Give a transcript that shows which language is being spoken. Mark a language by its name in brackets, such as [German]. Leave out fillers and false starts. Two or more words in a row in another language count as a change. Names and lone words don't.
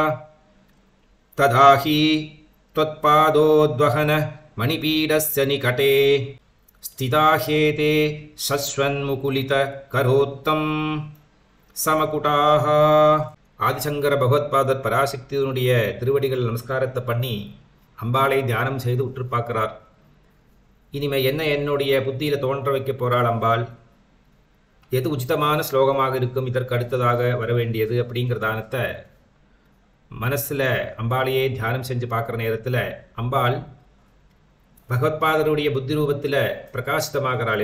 [Sanskrit] तदाहि त्वत्पादोद्वहन मणिपीडस्य निकटे स्थिताह्येते शश्वन्मुकुलित करोत्तं समकुटाः. [Tamil] ஆதிசங்கர பகவத்பாதர் பராசக்தியினுடைய திருவடிகள் நமஸ்காரத்தை பண்ணி அம்பாளை தியானம் செய்து உற்று பார்க்கிறார். இனிமே என்ன என்னுடைய புத்தியில் தோன்ற வைக்க போகிறாள் அம்பாள், எது உச்சிதமான ஸ்லோகமாக இருக்கும், இதற்கு அடுத்ததாக வர வேண்டியது அப்படிங்கிறதானத்தை மனசில் அம்பாளையே தியானம் செஞ்சு பார்க்குற நேரத்தில் அம்பாள் பகவத்பாதருடைய புத்தி ரூபத்தில் பிரகாசிதமாகிறாள்.